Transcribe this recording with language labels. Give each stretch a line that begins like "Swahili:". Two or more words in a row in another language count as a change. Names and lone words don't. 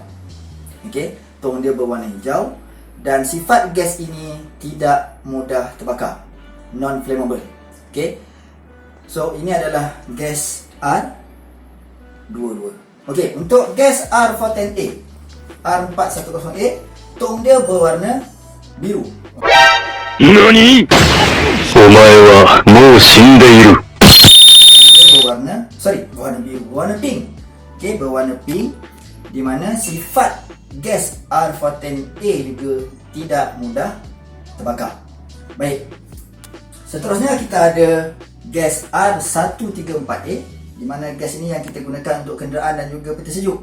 Malay: Okey, tong dia berwarna hijau dan sifat gas ini tidak mudah terbakar,
English: non flammable.
Malay: Okey. So ini adalah gas R22. Okey, untuk gas R410A, R410A, tong dia berwarna biru. NANI?!
Japanese: お前はもう死んでいる。
Malay: berwarna biru, berwarna pink. Okey, berwarna pink, di mana sifat gas R410A juga tidak mudah terbakar. Baik. Seterusnya kita ada gas R134A, di mana gas ini yang kita gunakan untuk kenderaan dan juga peti sejuk.